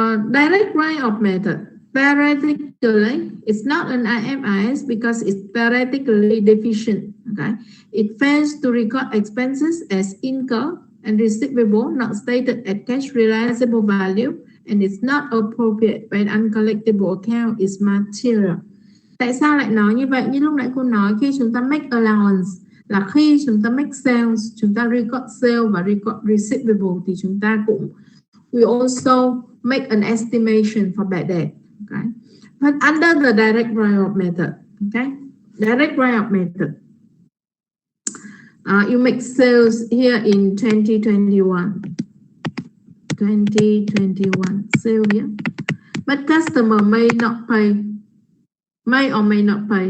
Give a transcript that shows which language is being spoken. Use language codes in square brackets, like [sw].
[en] Direct write-off method. Theoretically, it's not an IFRS because it's theoretically deficient. Okay, it fails to record expenses as income and receivable not stated at cash realizable value, and it's not appropriate when uncollectible account is material. [vi] Tại sao lại nói như vậy? Như lúc nãy cô nói, khi chúng ta make allowance là khi chúng ta make sales, chúng ta record sale và record receivable thì chúng ta cũng [en] we also make an estimation for bad debt. Okay, but under the direct write-off method, okay, direct write-off method, you make sales here in 2021 sale here, but customer may not pay, may or may not pay.